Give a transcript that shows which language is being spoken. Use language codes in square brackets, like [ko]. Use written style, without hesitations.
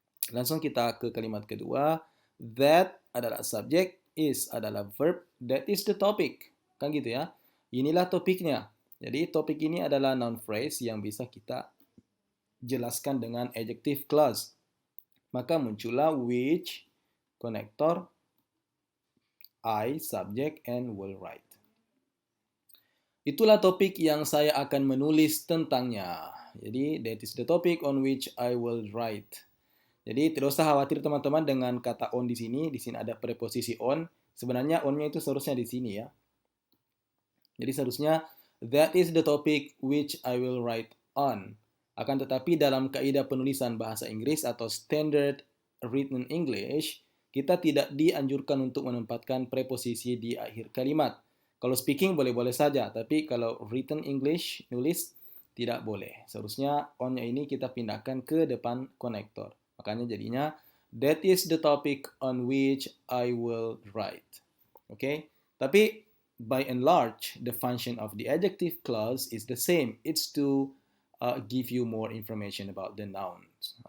[id] Langsung kita ke kalimat kedua. That adalah subjek, is adalah verb, [en] that is the topic. [id] Kan gitu ya. Inilah topiknya. Jadi topik ini adalah noun phrase yang bisa kita jelaskan dengan adjective clause. Maka muncullah [en] which, konektor, I, subject, and will write. [id] Itulah topik yang saya akan menulis tentangnya. Jadi, [en] that is the topic on which I will write. [id] Jadi, tidak usah khawatir teman-teman dengan kata on di sini. Di sini ada preposisi on. Sebenarnya on-nya itu seharusnya di sini ya. Jadi, seharusnya [en] that is the topic which I will write on. [id] Akan tetapi dalam kaidah penulisan bahasa Inggris atau [en] standard written English, [id] kita tidak dianjurkan untuk menempatkan preposisi di akhir kalimat. Kalau speaking boleh-boleh saja, tapi kalau written English, nulis, tidak boleh. Seharusnya on-nya ini kita pindahkan ke depan konektor. Makanya jadinya, [en] that is the topic on which I will write. Okay? [id] Tapi [en] by and large, the function of the adjective clause is the same. It's to give you more information about the nouns.